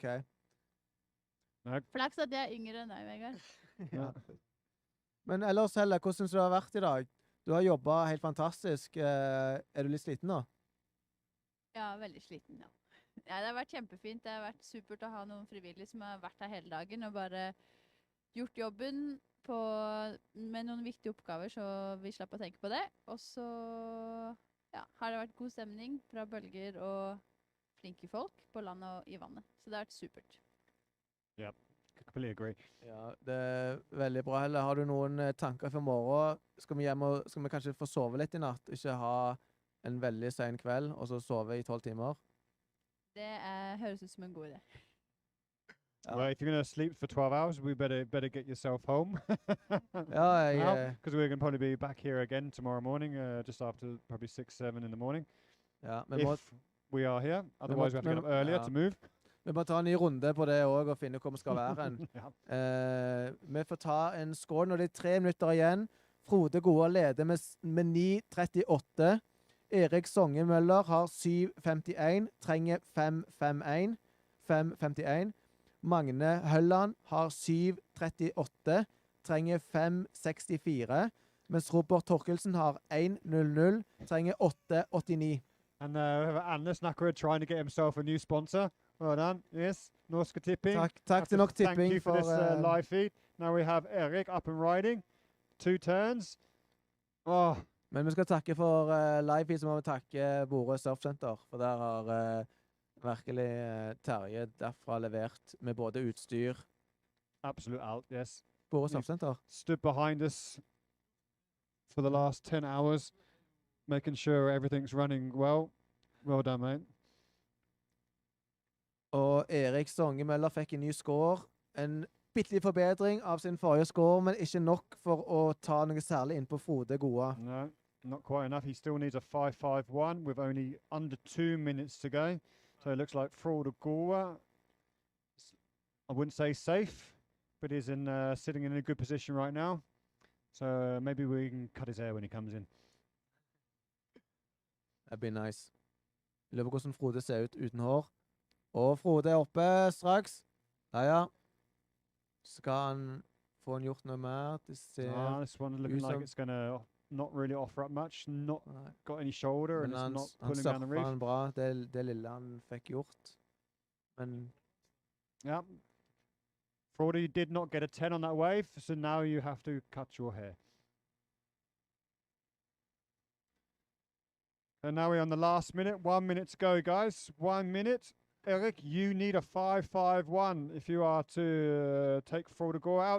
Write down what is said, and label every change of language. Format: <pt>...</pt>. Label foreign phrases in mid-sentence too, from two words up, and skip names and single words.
<no>Flaks at jeg er yngre enn deg, Vegard. Ja. Men ellers, Helle, hvordan syns du det har vært i dag? Du har jobba helt fantastisk. Er du litt sliten nå? Ja, veldig sliten, ja. Ja, det har vært kjempefint. Det har vært supert å ha noen frivillige som har vært her hele dagen og bare gjort jobben med noen viktige oppgaver, så vi slapp å tenke på det. Og så har det vært god stemning fra bølger og flinke folk på land og i vannet. Så det har vært supert.</no> <en>Yeah, completely agree.</en> <no>Ja, det er veldig bra, Helle. Har du noen tanker for morgen? Skal vi kanskje få sove litt i natt? Ikke ha en veldig sen kveld, og så sove i 12 timer? Det høres ut som en god idé.</no> <en>Well, if you're going to sleep for 12 hours, we better get yourself home.</en> <no>Ja,</no> <en>Because we're going to probably be back here again tomorrow morning, just after probably 6-7 in the morning.</en> <no>ja,</no> <en>If we are here, otherwise we have to get up earlier to move.</en> <no>Vi må ta en ny runde på det òg, og finne hvor vi skal være hen. Ja. Vi får ta en skål når det er 3 minutter igjen. Frode Goa leder med 9,38. Erik Songemøller har 7,51. Trenger 5,51. Magne Hølland har 7,38. Trenger 5,64. Mens Robert Torkelsen har 1,00. Trenger 8,89.</no> <en>And we have Anders Nakkerud trying to get himself a new sponsor. Well done. Yes, Norske Tipping.</en> <no>Takk til Norsk</no> <en>Thank</en> <no>Tipping</no> <en>you for this live feed. Now we have Erik up and riding. 2 turns. Oh,</en> <no>Men vi skal takke for live-feed, så må vi takke Borø Surfsenter. For der har virkelig Terje derfra levert med både utstyr.</no> <en>absolute out. Yes. Borø Surfsenter. Stood behind us for the last 10 hours, making sure everything's running well. Well done, mate.</en> <no>Og Erik Songemøller fikk en ny score. En bitte forbedring av sin forrige score, men ikke nok for å ta noe særlig inn på Frode Goa.</no> <en>No, not quite enough. He still needs a 5-5-1 with only under 2 minutes to go. So it looks like Frode Goa, I wouldn't say safe, but is sitting in a good position right now. So maybe we can cut his hair when he comes in. That'd be nice.</en> <no>Lurer på hvordan Frode ser ut uten hår. Og Frode er oppe straks. Ja. Skal han få han gjort noe mer. Det ser</no> <en>This one looking like</en> <no>som-</no> <en>it's going to not really offer up much. Not</en> <no>Nei.</no> <en>got any shoulder,</en> <no>Men</no> <en>and it's</en> <no>han,</no> <en>not</en> <no>han</no> <en>pulling down the</en> <no>surfa</no> <en>reef.</en> <no>han bra, det lille han fikk gjort. Men</no> <en>Yeah. Fraudy did not get a 10 on that wave, so now you have to cut your hair. And now we're on the last minute. 1 minute to go, guys. 1 minute. Eric, you need a 5-5-1 if you are to take Fraudagore out.</en>